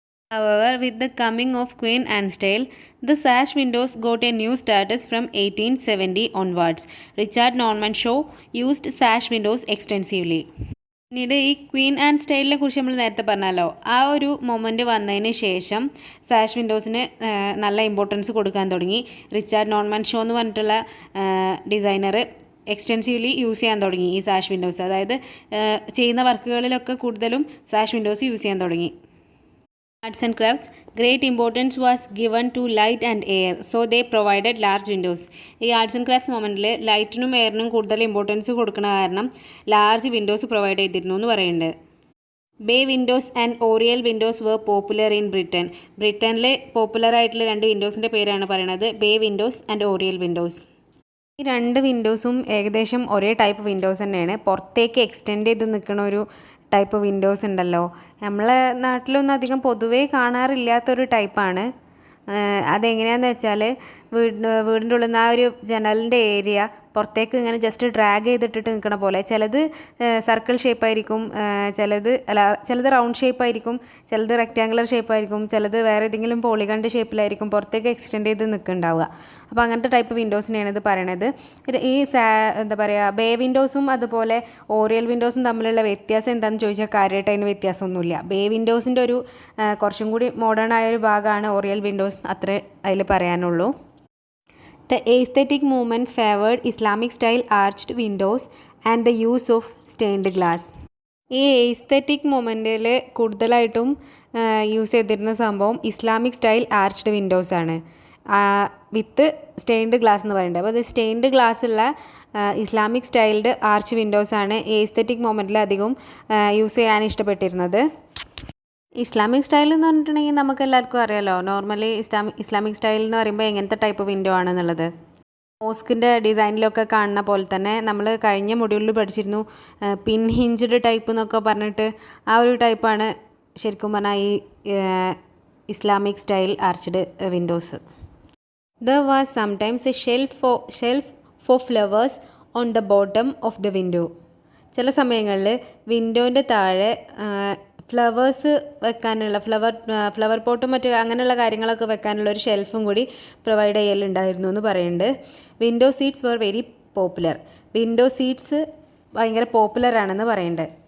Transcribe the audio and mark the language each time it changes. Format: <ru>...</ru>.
<en>However, with the coming of Queen Anne's Tale, the sash windows got a new status from 1870 onwards. Richard Norman Shaw used sash windows extensively.</en> <ml>പിന്നീട് ഈ Queen and സ്റ്റൈലിനെ കുറിച്ച് നമ്മൾ നേരത്തെ പറഞ്ഞല്ലോ, ആ ഒരു moment വന്നതിന് ശേഷം സാഷ് വിൻഡോസിന് നല്ല ഇമ്പോർട്ടൻസ് കൊടുക്കാൻ തുടങ്ങി. റിച്ചാർഡ് നോർമൻ ഷോ എന്ന് പറഞ്ഞിട്ടുള്ള ഡിസൈനർ എക്സ്റ്റെൻസീവ്ലി യൂസ് ചെയ്യാൻ തുടങ്ങി ഈ സാഷ് വിൻഡോസ്. അതായത് ചെയ്യുന്ന വർക്കുകളിലൊക്കെ കൂടുതലും സാഷ് വിൻഡോസ് യൂസ് ചെയ്യാൻ തുടങ്ങി.</ml> <en>Arts and crafts, great importance was given to light and air, so they provided large windows.</en> <ml>ഈ ആർട്സ് ആൻഡ് ക്രാഫ്റ്റ്സ് മൊമെൻറ്റിൽ ലൈറ്റിനും എയറിനും കൂടുതൽ ഇമ്പോർട്ടൻസ് കൊടുക്കുന്ന കാരണം ലാർജ് വിൻഡോസ് പ്രൊവൈഡ് ചെയ്തിരുന്നു എന്ന് പറയുന്നുണ്ട്.</ml> <en>Bay windows and oriel windows were popular in Britain.</en> <ml>ബ്രിട്ടനിൽ popular ആയിട്ടുള്ള 2 വിൻഡോസിൻ്റെ പേരാണ് പറയുന്നത്, bay Windows and oriole Windows. ഈ 2 വിൻഡോസും ഏകദേശം ഒരേ ടൈപ്പ് വിൻഡോസ് തന്നെയാണ്. പുറത്തേക്ക് എക്സ്റ്റെൻഡ് ചെയ്ത് നിൽക്കുന്ന ഒരു ടൈപ്പ് വിൻഡോസ് ഉണ്ടല്ലോ, നമ്മളെ നാട്ടിലൊന്നും അധികം പൊതുവേ കാണാറില്ലാത്തൊരു ടൈപ്പാണ്. അതെങ്ങനെയാണെന്ന് വെച്ചാൽ വീടിൻ്റെ ഉള്ളിൽ നിന്ന് ആ ഒരു ജനലിൻ്റെ ഏരിയ പുറത്തേക്ക് ഇങ്ങനെ ജസ്റ്റ് ഡ്രാഗ് ചെയ്തിട്ടിട്ട് നിൽക്കണ പോലെ. ചിലത് സർക്കിൾ ഷേപ്പായിരിക്കും, ചിലത് റൗണ്ട് ഷേപ്പായിരിക്കും, ചിലത് റെക്റ്റാങ്കുലർ ഷേപ്പായിരിക്കും, ചിലത് വേറെ ഏതെങ്കിലും പോളിഗണിൻ്റെ ഷേപ്പിലായിരിക്കും പുറത്തേക്ക് എക്സ്റ്റെൻഡ് ചെയ്ത് നിൽക്കുന്നുണ്ടാവുക. അപ്പോൾ അങ്ങനത്തെ ടൈപ്പ് വിൻഡോസിനെയാണ് ഇത് പറയണത്. ഈ എന്താ പറയുക, ബേ വിൻഡോസും അതുപോലെ ഓറിയൽ വിൻഡോസും തമ്മിലുള്ള വ്യത്യാസം എന്താണെന്ന് ചോദിച്ചാൽ കാര്യമായിട്ട് അതിന് വ്യത്യാസമൊന്നുമില്ല. ബേ വിൻഡോസിൻ്റെ ഒരു കുറച്ചും കൂടി മോഡേൺ ആയ ഒരു ഭാഗമാണ് ഓറിയൽ വിൻഡോസ്, അത്രേ അതിൽ പറയാനുള്ളൂ.</ml> <en>The aesthetic movement favored Islamic style arched windows and the use of stained glass.</en> <ml>ഈ എസ്തെറ്റിക് മൊമെൻറ്റിൽ കൂടുതലായിട്ടും യൂസ് ചെയ്തിരുന്ന സംഭവം ഇസ്ലാമിക് സ്റ്റൈൽ ആർച്ച്ഡ് വിൻഡോസ് ആണ്, വിത്ത് സ്റ്റെയിൻഡ് ഗ്ലാസ് എന്ന് പറയുന്നത്. അപ്പോൾ അത് സ്റ്റെയിൻഡ് ഗ്ലാസ് ഉള്ള ഇസ്ലാമിക് സ്റ്റൈൽഡ് ആർച്ച് വിൻഡോസ് ആണ് എസ്തെറ്റിക് മൊമെൻറ്റിൽ അധികം യൂസ് ചെയ്യാൻ ഇഷ്ടപ്പെട്ടിരുന്നത്. ഇസ്ലാമിക് സ്റ്റൈൽ എന്ന് പറഞ്ഞിട്ടുണ്ടെങ്കിൽ നമുക്ക് എല്ലാവർക്കും അറിയാമല്ലോ, നോർമലി ഇസ്ലാമിക് സ്റ്റൈൽ എന്ന് പറയുമ്പോൾ എങ്ങനത്തെ ടൈപ്പ് വിൻഡോ ആണെന്നുള്ളത്. മോസ്കിൻ്റെ ഡിസൈനിലൊക്കെ കാണുന്ന പോലെ തന്നെ നമ്മൾ കഴിഞ്ഞ മൊഡ്യൂളിൽ പഠിച്ചിരുന്നു പിൻ ഹിഞ്ച്ഡ് ടൈപ്പ് എന്നൊക്കെ പറഞ്ഞിട്ട്. ആ ഒരു ടൈപ്പാണ് ശരിക്കും പറഞ്ഞാൽ ഈ Islamic style arched Windows.</ml> <en>There was sometimes a shelf for flowers on the bottom of the window.</en> <ml>ചില സമയങ്ങളിൽ വിൻഡോൻ്റെ താഴെ ഫ്ലവേഴ്സ് വെക്കാനുള്ള ഫ്ലവർ പോട്ടും മറ്റു അങ്ങനെയുള്ള കാര്യങ്ങളൊക്കെ വെക്കാനുള്ള ഒരു ഷെൽഫും കൂടി പ്രൊവൈഡ് ചെയ്യലുണ്ടായിരുന്നു എന്ന് പറയുന്നുണ്ട്.</ml> <en>Window seats were very popular.</en> <ml>Window seats ഭയങ്കര പോപ്പുലർ ആണെന്ന് പറയുന്നുണ്ട്.</ml>